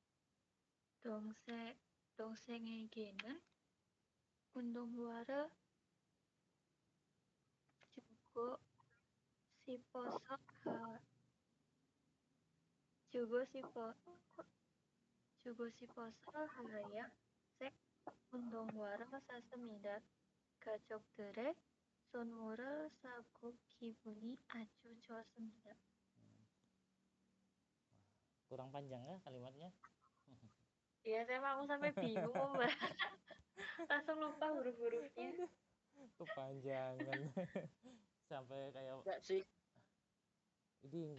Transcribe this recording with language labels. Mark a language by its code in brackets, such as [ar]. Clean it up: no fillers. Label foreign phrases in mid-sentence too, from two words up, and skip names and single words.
[ko] 동생에게는 운동화를 주고 싶어서 하얀색 운동화를 샀습니다. 가족들의 선물을 사고 기분이 아주 좋았습니다. [id] Kurang panjang ya kalimatnya? Iya, saya mau sampai bingung, Mbak. Langsung lupa huruf-hurufnya. Kepanjangan. Sampai kayak Enggak sih, ini